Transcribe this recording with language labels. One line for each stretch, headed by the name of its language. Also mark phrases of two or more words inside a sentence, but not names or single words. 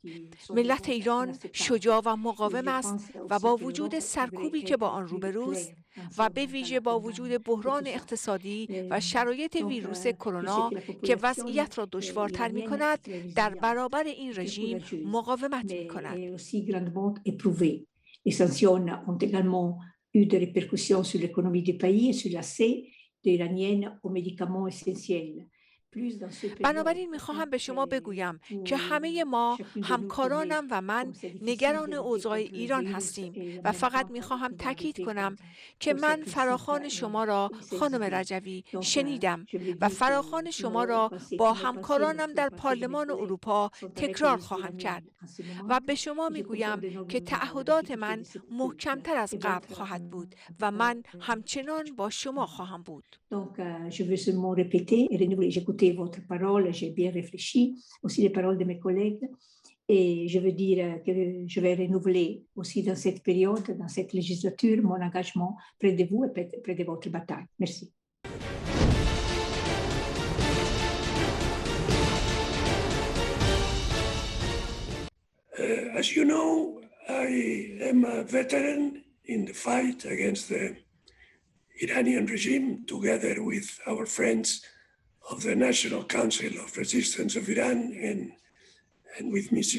Persian: ملت ایران شجاع و مقاوم است و با وجود سرکوبی که با آن روبروست و به ویژه با وجود بحران اقتصادی و شرایط ویروس کرونا که وضعیت را دشوارتر می کند، در برابر این رژیم مقاومت می کند.
French: Les sanctions ont également eu des répercussions sur l'économie du pays et sur l'accès des Iraniennes aux médicaments essentiels.
Persian: بنابراین میخواهم به شما بگویم که همه ما، همکارانم و من، نگران اوضاع ایران هستیم و فقط میخواهم تاکید کنم که من فراخوان شما را خانم رجوی شنیدم و فراخوان شما را با همکارانم در پارلمان اروپا تکرار خواهم کرد و به شما میگویم که تعهدات من محکمتر از قبل خواهد بود و من همچنان با شما خواهم بود.
French: Votre parole, j'ai bien réfléchi, aussi les paroles de mes collègues, et je veux dire que je vais renouveler aussi dans cette période, dans cette législature, mon engagement près de vous et près de votre bataille. Merci.
English: As you know, I am a veteran in the fight against the Iranian regime, together with our friends of the National Council of Resistance of Iran and with Mrs.